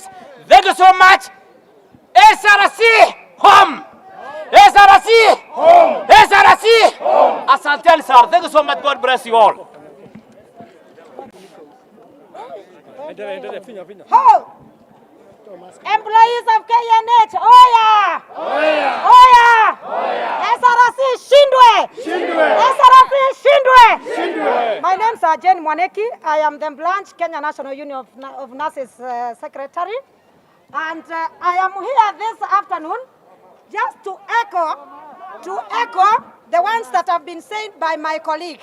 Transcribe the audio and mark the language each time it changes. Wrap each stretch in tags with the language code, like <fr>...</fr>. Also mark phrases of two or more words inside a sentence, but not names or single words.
<en>Thank you so much. SRC home. SRC home. SRC home. Asante sir. Thank you so much. God bless you all. Hold. Employees of KNH, Oya! Oya! Oya! Oya! SRC Shindwe! Shindwe! SRC Shindwe! Shindwe! My name is Jane Mwaneki. I am the Blanche Kenya National Union of Nurses Secretary. And I am here this afternoon just to echo the ones that have been said by my colleague.</en>